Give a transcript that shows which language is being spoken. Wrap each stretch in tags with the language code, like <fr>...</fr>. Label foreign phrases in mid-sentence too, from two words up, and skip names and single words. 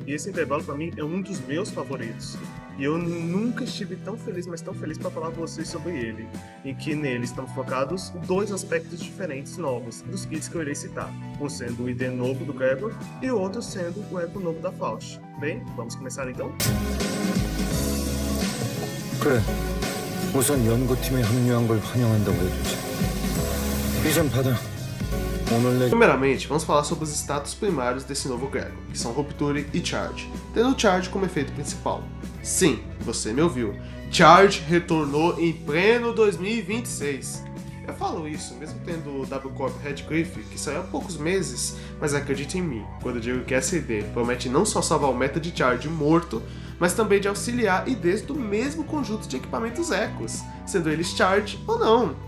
<pt>E esse intervalo para mim é um dos meus favoritos. E eu nunca estive tão feliz, mas tão feliz para falar com vocês sobre ele, em que nele estão focados dois aspectos diferentes novos dos kits que eu irei citar, um sendo o ID novo do Gregor e o outro sendo o eco novo da Faust. Bem, vamos começar então?</pt> <ko>그래, 우선 연구팀에 합류한 걸 환영한다고 해주지. 이전 받아. 오늘 내</ko> <pt>Primeiramente, vamos falar sobre os status primários desse novo Gregor, que são Rupture e Charge, tendo o Charge como efeito principal. Sim, você me ouviu, Charge retornou em pleno 2026. Eu falo isso mesmo tendo o W Corp Redcliffe, que saiu há poucos meses, mas acredite em mim, quando eu digo que essa ID promete não só salvar o meta de Charge morto, mas também de auxiliar IDs do mesmo conjunto de equipamentos Ecos, sendo eles Charge ou não.</pt>